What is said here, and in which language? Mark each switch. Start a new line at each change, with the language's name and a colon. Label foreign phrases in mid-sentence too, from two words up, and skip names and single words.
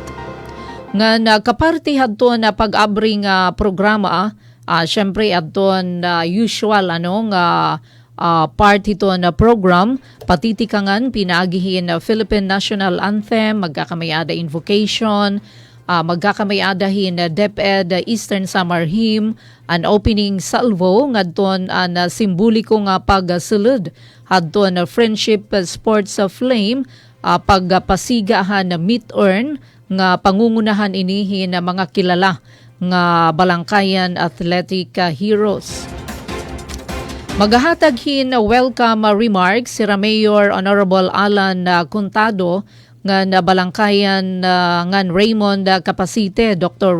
Waray: Ngan kaparti hadton na pag-abring programa syempre adton
English: usual part
Waray: ito na program, patitikangan, pinagihin na Philippine National Anthem, magkakamayada invocation, magkakamayadahin na DepEd Eastern Summer Hymn,
English: an opening salvo,
Waray: ngadton na simboliko nga pagsulod, hadton na Friendship Sports Flame, pagpasigahan na meet-earn, nga pangungunahan inihin na mga kilala nga Balangkayan Athletic Heroes. Magahatag hin
English: welcome remarks
Waray: si Mayor Honorable Alan Contado ngan Balangkayan ngan Raymond Capacite, Dr.